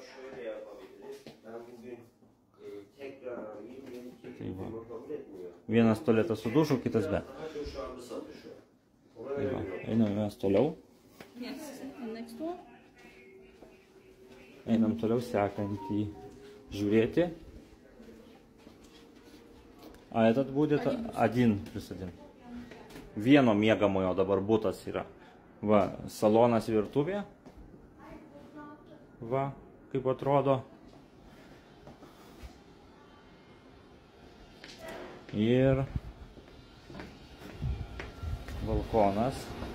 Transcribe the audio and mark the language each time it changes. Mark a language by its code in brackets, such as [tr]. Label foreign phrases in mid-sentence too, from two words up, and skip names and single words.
[lt] Tai va. Vienas tualetas su dušu, kitas be. Tai va, einame mes toliau. Einam toliau sekantį žiūrėti. [ru] А этот будет 1+1. [lt] Vieno miegamojo dabar butas yra. Va, salonas virtuvė. Va, kaip atrodo. Ir balkonas.